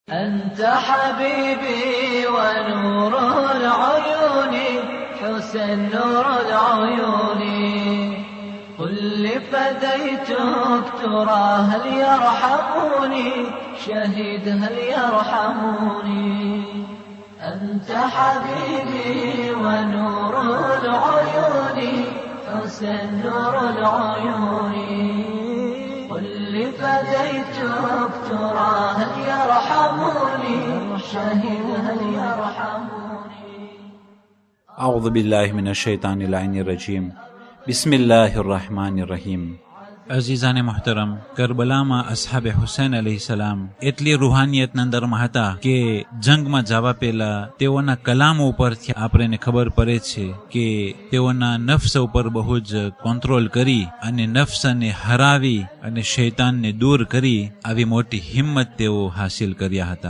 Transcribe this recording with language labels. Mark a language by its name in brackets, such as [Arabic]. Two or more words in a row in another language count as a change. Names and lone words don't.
[Arabic] أنت حبيبي ونور العيون حسن نور العيون قل لفديتك ترى هل يرحموني شهيد هل يرحموني أنت حبيبي ونور العيون حسن نور العيون قل لفديتك ترى هل يرحموني شهيد هل يرحموني أعوذ بالله من الشيطان اللعين الرجيم بسم الله الرحمن الرحیم. [Urdu] عزیزانِ محترم, [Gujarati] કરબલામાં અસ્હાબે હુસૈન અલૈહિસ્સલામ એટલી રૂહાનિયતના અંદરમાં હતા કે જંગમાં જવા પહેલા તેઓના કલામો ઉપરથી આપણને ખબર પડે છે કે તેઓના નફ્સ ઉપર બહુ જ કંટ્રોલ કરી અને નફ્સને હરાવી અને શૈતાનને દૂર કરી આવી મોટી હિંમત તેઓ હાસિલ કર્યા હતા.